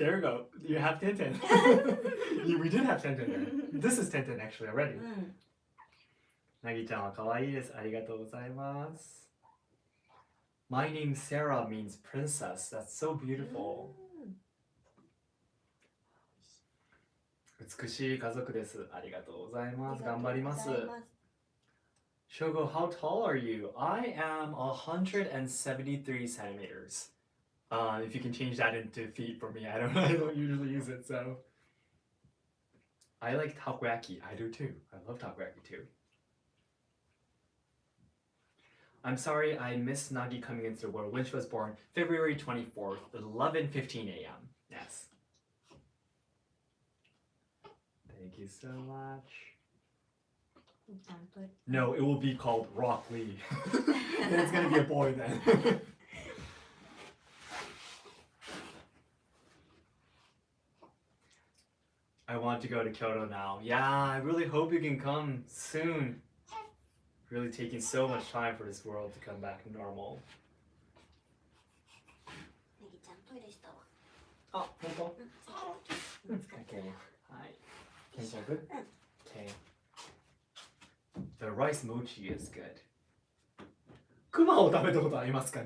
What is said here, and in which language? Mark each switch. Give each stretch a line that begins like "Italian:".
English: there you go. You have Tian Tian. We did have Tian Tian there. This is Tian Tian actually already. うん
Japanese: Nagi-chan wa kawaii desu. Arigatou gozaimasu.
English: My name Sarah means princess. That's so beautiful.
Japanese: 美しい家族です。ありがとうございます。頑張ります。
English: Shogo, how tall are you? I am 173 centimeters. If you can change that into feet for me, I don't I don't usually use it, so. I like takoyaki. I do too. I love takoyaki too. I'm sorry I missed Nagi coming into the world when she was born February 24th, 11:15 a.m. Yes. Thank you so much. No, it will be called Rock Lee. And it's gonna be a boy then. I want to go to Kyoto now. Yeah, I really hope you can come soon. Really taking so much time for this world to come back normal.
Japanese: ネギちゃんトイレしたわ。あ、本当？うん。
English: Okay.
Japanese: はい。
Korean: 괜찮고?
English: Okay. The rice mochi is good.
Japanese: クマを食べたことありますか?